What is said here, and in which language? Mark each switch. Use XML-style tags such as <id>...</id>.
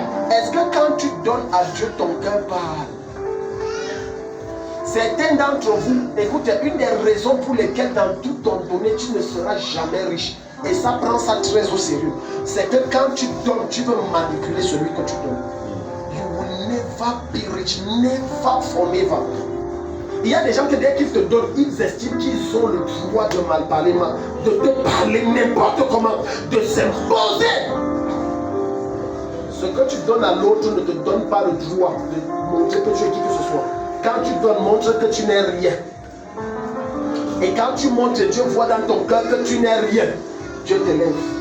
<fr>Est-ce que quand tu donnes à Dieu, ton cœur parle? Certains d'entre vous, écoutez, une des raisons pour lesquelles dans tout ton donné, tu ne seras jamais riche. Et ça prend ça très au sérieux. C'est que quand tu donnes, tu veux manipuler celui que tu donnes.</fr> <en>You will never be rich, never forever.</en> <fr>Il y a des gens qui dès qu'ils te donnent, ils estiment qu'ils ont le droit de mal parler, de te parler n'importe comment, de s'imposer. Ce que tu donnes à l'autre ne te donne pas le droit de montrer que tu es qui que ce soit. Quand tu donnes, montre que tu n'es rien. Et quand tu montres, Dieu voit dans ton cœur que tu n'es rien. Dieu t'élève.</fr>